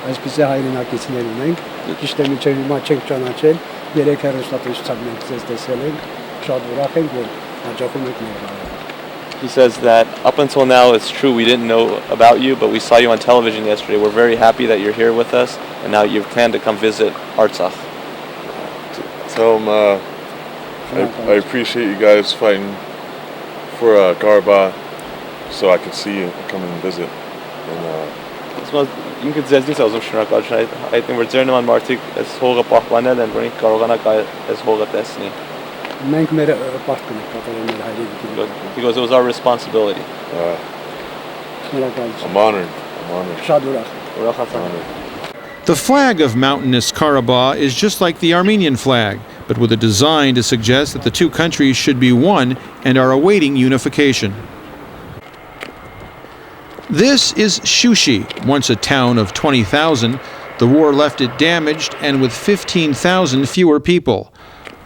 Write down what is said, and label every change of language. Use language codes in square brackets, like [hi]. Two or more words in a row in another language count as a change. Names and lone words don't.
[en] He says that up until now it's true we didn't know about you, but we saw you on television yesterday. We're very happy that you're here with us, and now you plan to come visit Artsakh. Tell him I appreciate you guys fighting for Karabakh, so I could see you and come and visit. [hy] Ինքը ձեզնից ասում շնորհակալություն, այդ մեր ձերնման մարդիկ այս հողը պահպանել են, որ ինքը կարողանա այս հողը տեսնի. Մենք մեր պարտք ենք կատարել մեր հայրենիքի։ [en] Because it was our responsibility. I'm honored. [hy] Շատ ուրախ. [en] The flag of mountainous Karabakh is just like the Armenian flag, but with a design to suggest that the two countries should be one and are awaiting unification. This is Shushi, once a town of 20,000. The war left it damaged and with 15,000 fewer people.